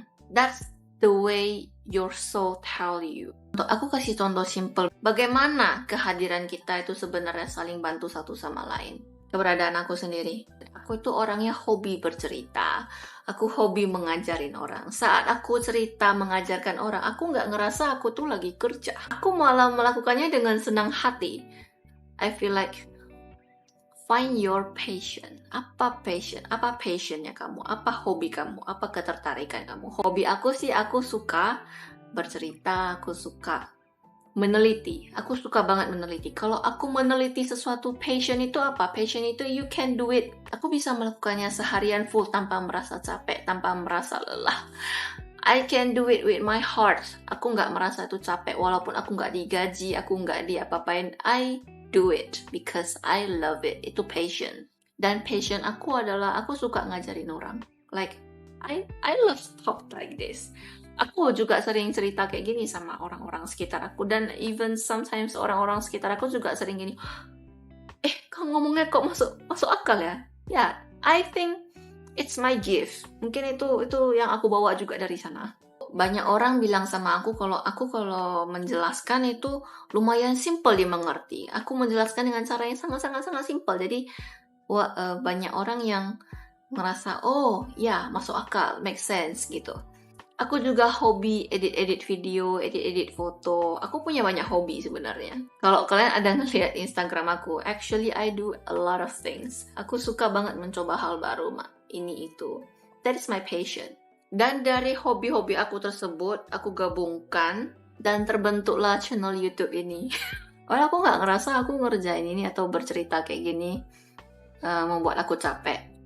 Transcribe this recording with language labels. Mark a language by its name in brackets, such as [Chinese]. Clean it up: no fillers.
[English] That's the way your soul tell you. [Indonesian] Untuk aku kasih contoh simple, bagaimana kehadiran kita itu sebenarnya saling bantu satu sama lain. Keberadaan aku sendiri, aku itu orangnya hobi bercerita, aku hobi mengajarin orang. Saat aku cerita mengajarkan orang, aku nggak ngerasa aku tuh lagi kerja. Aku malah melakukannya dengan senang hati. [English] I feel like find your passion. [Indonesian] Apa passion? Apa passionnya kamu? Apa hobi kamu? Apa ketertarikan kamu? Hobi aku sih, aku suka bercerita, aku suka meneliti. Aku suka banget meneliti. Kalau aku meneliti sesuatu, passion itu apa? [English] Passion itu you can do it. [Indonesian] Aku bisa melakukannya seharian full tanpa merasa capek, tanpa merasa lelah. [English] I can do it with my heart. [Indonesian] Aku nggak merasa itu capek walaupun aku nggak digaji, aku nggak diapa-apain. [English] I do it because I love it. [Indonesian] Itu passion. Dan passion aku adalah aku suka ngajarin orang. [English] Like I love talk like this. [Indonesian] Aku juga sering cerita kayak gini sama orang-orang sekitar aku, dan [English] even sometimes [Indonesian] orang-orang sekitar aku juga sering gini, kau ngomongnya kok masuk akal ya? Ya, [English] I think it's my gift. [Indonesian] Mungkin itu yang aku bawa juga dari sana. Banyak orang bilang sama aku kalau menjelaskan itu lumayan simple dimengerti. Aku menjelaskan dengan cara yang sangat-sangat simple. Jadi banyak orang yang ngerasa, oh ya masuk akal, [English] make sense [Indonesian] gitu. Aku juga hobi edit video, edit foto. Aku punya banyak hobi sebenarnya. Kalau kalian ada ngeliat Instagram aku, [English] actually I do a lot of things. [Indonesian] Aku suka banget mencoba hal baru, ini itu. [English] That is my passion. [Indonesian] Dan dari hobi-hobi aku tersebut, aku gabungkan dan terbentuklah channel YouTube ini. Walau aku nggak ngerasa aku ngerjain ini atau bercerita kayak gini membuat aku capek.